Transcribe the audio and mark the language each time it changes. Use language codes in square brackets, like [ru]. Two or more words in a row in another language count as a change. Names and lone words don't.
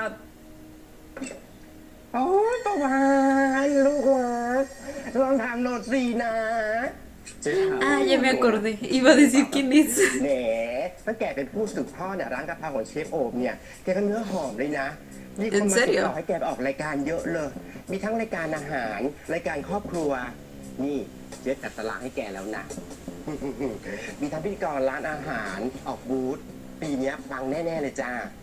[th] โอ้ยประวานลูกหวานลองทำโนดสีนะ เจ๊ถาม [es] Ah, ya me acordé. Iba a decir quién es. [th] แหมตั้งแกเป็นผู้สืบทอดเนี่ยร้านกะเพราของเชฟโอมเนี่ยแกก็เนื้อหอมเลยนะมีคนมาติดต่อให้แกไปออกรายการเยอะเลย มีทั้งรายการอาหารรายการครอบครัว นี่เจ๊จัดตารางให้แกแล้วนะ มีทั้งพิธีกรร้านอาหารออกบูธปีเนี้ยปังแน่ๆเลยจ้า